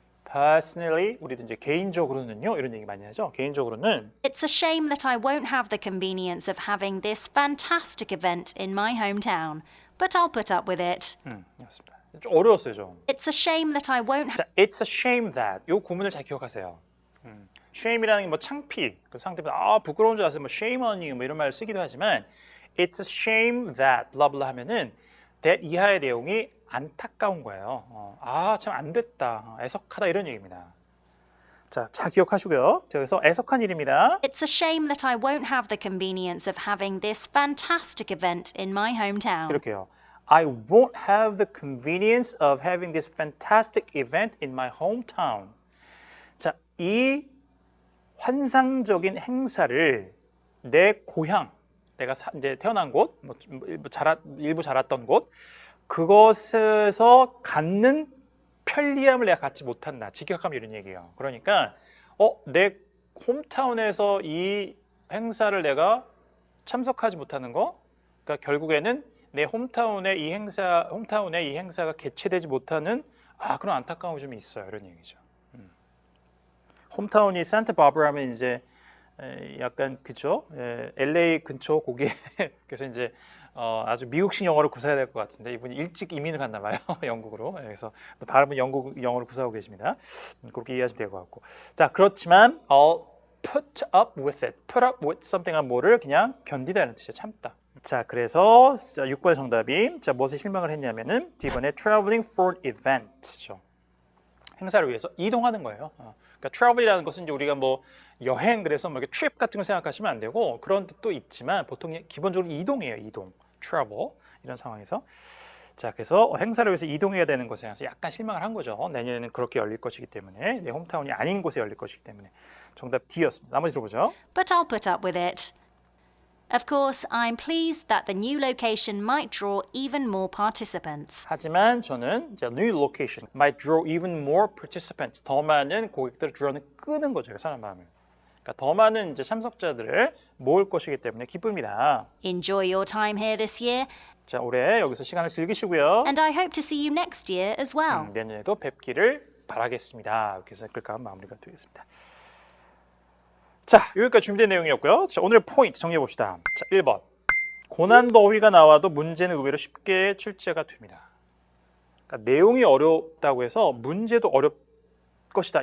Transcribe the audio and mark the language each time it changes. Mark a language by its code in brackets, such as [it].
[en] Personally, [ko] 우리도 이제 개인적으로는요 이런 얘기 많이 하죠. 개인적으로는 [en] It's a shame that I won't have the convenience of having this fantastic event in my hometown, but I'll put up with it. [ko] 맞습니다. 좀 어려웠어요, 좀. [en] It's a shame that I won't. [ko] 자, [en] it's a shame that [ko] 요 구문을 잘 기억하세요. shame이라는 게 뭐 창피, 그 상대방 부끄러운 줄 아세요, 뭐 [en] shame on you [ko] 뭐 이런 말을 쓰기도 하지만 it's a shame that 블라블라 하면은 that 이하의 내용이 안타까운 거예요. 참 안 됐다, 애석하다 이런 얘기입니다. 자, 잘 기억하시고요. 그래서 애석한 일입니다. [en] It's a shame that I won't have the convenience of having this fantastic event in my hometown. [ko] 이렇게요. [en] I won't have the convenience of having this fantastic event in my hometown. [ko] 자, 이 환상적인 행사를 내 고향, 내가 이제 태어난 곳, 일부 자랐던 곳, 그것에서 갖는 편리함을 내가 갖지 못한다. 직역하면 이런 얘기예요. 그러니까 내 홈타운에서 이 행사를 내가 참석하지 못하는 거, 그러니까 결국에는 내 홈타운에 이 행사가 개최되지 못하는 그런 안타까움이 좀 있어요. 이런 얘기죠. 홈타운이 산타바바라면 이제 약간 그죠? LA 근처 거기에 그래서 이제 아주 미국식 영어를 구사해야 될 것 같은데 이분이 일찍 이민을 갔나 봐요. 영국으로. 그래서 발음은 영국 영어를 구사하고 계십니다. 그렇게 이해하시면 될 것 같고. 자, 그렇지만 [en] I'll put up with it. Put up with something [ko] 은 뭐를 그냥 견디다는 뜻이에요. 참다. 자, 그래서 6번의 정답이 자, 무엇에 실망을 했냐면은 D번에 [en] traveling for an event [ko] 죠. 행사를 위해서 이동하는 거예요. 그러니까 travel이라는 것은 이제 우리가 뭐 여행 그래서 뭐 이렇게 trip 같은 걸 생각하시면 안 되고 그런 뜻도 있지만 보통 기본적으로 이동이에요. 이동, travel 이런 상황에서 자, 그래서 행사를 위해서 이동해야 되는 것에 대해서 약간 실망을 한 거죠. 내년에는 그렇게 열릴 것이기 때문에 내 홈타운이 아닌 곳에 열릴 것이기 때문에 정답 D였습니다. 나머지 들어보죠. [en] But I'll put up with it. Of course, I'm pleased that the new location might draw even more participants. [ko] 하지만 저는 [en] new location might draw even more participants. [ko] 더 많은 고객들을 끄는 거죠. 사람 마음을. 그러니까 더 많은 이제 참석자들을 모을 것이기 때문에 기쁩니다. [en] Enjoy your time here this year. [ko] 자, 올해 여기서 시간을 즐기시고요. [en] And I hope to see you next year as well. [ko] 내년에도 뵙기를 바라겠습니다. 이렇게 해서 글과 마무리가 되겠습니다. 자, 여기까지 준비된 내용이었고요. 자, 오늘 포인트 정리해 봅시다. 자, 1번. 고난더위가 나와도 문제는 의외로 쉽게 출제가 됩니다. 그러니까 내용이 어렵다고 해서 문제도 어렵 것이다.